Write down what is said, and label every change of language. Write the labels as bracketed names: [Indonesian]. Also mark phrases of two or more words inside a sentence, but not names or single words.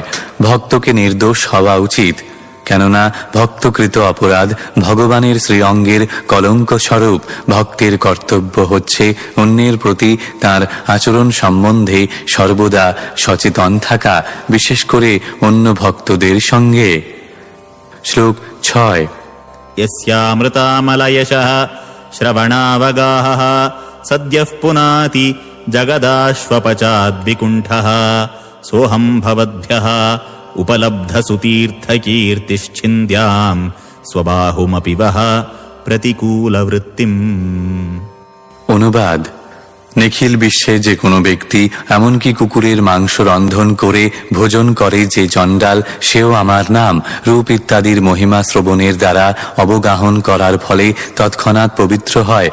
[Bangla] ভক্তকে নির্দোষ হওয়া উচিত, কেননা ভক্তকৃত অপরাধ ভগবানের শ্রীঅঙ্গের কলঙ্ক স্বরূপ। ভক্তের কর্তব্য হচ্ছে অন্যের প্রতি তার আচরণ সম্বন্ধে সর্বদা সচেতন থাকা, বিশেষ করে অন্য ভক্তদের সঙ্গে। শ্লোক 6। [Sanskrit] यस्यामृतामलयशः श्रवणावगाहः सद्यः पुनाति जगदाश्वपचाद्विकुण्ठः सोऽहं भवद्भ्यः उपलब्धसुतीर्थकीर्तिश्छिन्द्याम् स्वबाहुमपि वः प्रतिकूलवृत्तिम्। [Bangla] অনুবাদ: নিখিল বিশ্বে যে কোনো ব্যক্তি, এমনকি কুকুরের মাংস রন্ধন করে ভোজন করে যে চণ্ডাল, সেও আমার নাম রূপ ইত্যাদির মহিমা শ্রবণের দ্বারা অবগাহন করার ফলে তৎক্ষণাৎ পবিত্র হয়।